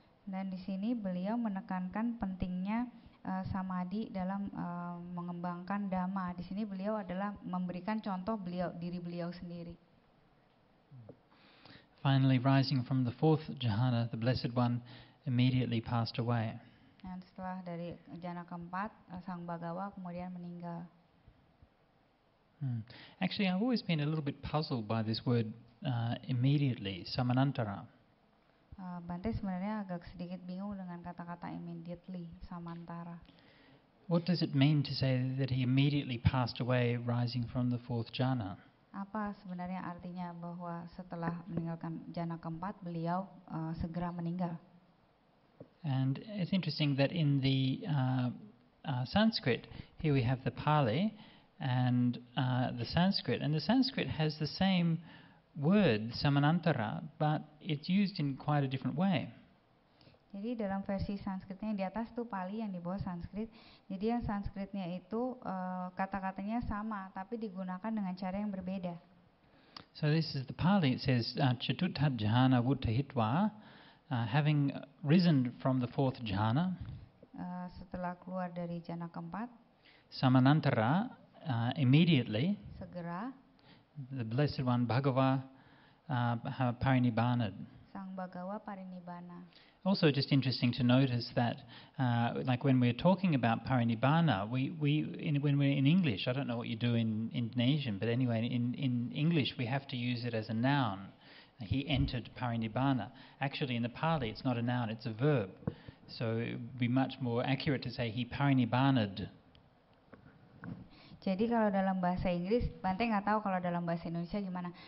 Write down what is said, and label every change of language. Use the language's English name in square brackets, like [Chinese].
[Indonesian] Dan di sini beliau menekankan pentingnya samadhi dalam mengembangkan Dhamma. Di sini beliau adalah memberikan contoh diri beliau sendiri. [English] Finally, rising from the fourth jhana, the Blessed One immediately passed away. [Indonesian] Dan setelah dari jana keempat, Sang Bhagawa kemudian meninggal. [English] Actually, I've always been a little bit puzzled by this word immediately, samanantara. [Indonesian] Bante sebenarnya agak sedikit bingung dengan kata-kata immediately, samantara. [English] What does it mean to say that he immediately passed away rising from the fourth jhana? [Indonesian] Apa sebenarnya artinya bahwa setelah meninggalkan jana keempat beliau segera meninggal? [English] And it's interesting that in the Sanskrit, here we have the Pali and the Sanskrit, and the Sanskrit has the same word samanantara, but it's used in quite a different way. [Indonesian] Jadi dalam versi Sanskritnya di atas tuh Pali, yang di bawah Sanskrit. Jadi yang Sanskritnya itu kata-katanya sama, tapi digunakan dengan cara yang berbeda. [English] So this is the Pali. It says [Pali] Chatuthat jhana vuttahitva, [English] having risen from the fourth jhana. [Indonesian] Setelah keluar dari jana keempat. [English] Samanantara, immediately. [Indonesian] Segera. [English] The Blessed One, Bhagava, parinibbana. [Indonesian] Sang Bhagawa parinibbana. [English] Also, just interesting to notice that, like when we're talking about parinibbana, when we're in English, I don't know what you do in Indonesian, but anyway, in English we have to use it as a noun. He entered parinibbana. Actually, in the Pali, it's not a noun; it's a verb. So it would be much more accurate to say he parinibbanaed. [Indonesian] Jadi kalau dalam bahasa Inggris, Bante nggak tahu kalau dalam bahasa Indonesia gimana.